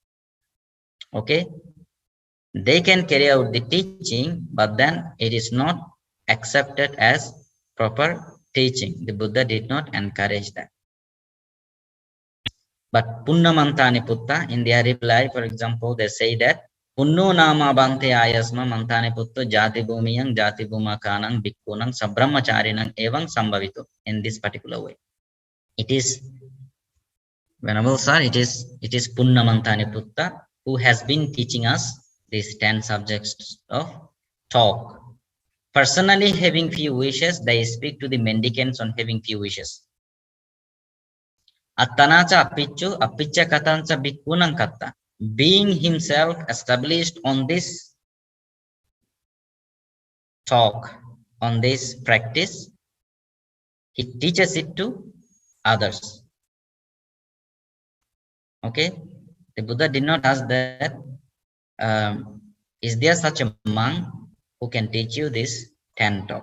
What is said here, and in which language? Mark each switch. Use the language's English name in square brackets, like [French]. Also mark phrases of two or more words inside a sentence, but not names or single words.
[English] Okay, they can carry out the teaching, but then it is not accepted as proper teaching. The Buddha did not encourage that. But Punnamantani Putta, in their reply, for example, they say that [Pali] Punno nama bante ayasma mantane putto jati bhumiyang jati bhumakanang bhikkhunan sabrahmacharinang evang sambhavitu. [English] In this particular way, it is Venerable Sir, it is Punnamantani Putta who has been teaching us these 10 subjects of talk. Personally having few wishes, they speak to the mendicants on having few wishes. [Pali] Attanacha appichu appicha katancha bhikkhunan katta. [English] Being himself established on this talk, on this practice, he teaches it to others. Okay, The Buddha did not ask that, is there such a monk who can teach you these 10 talks?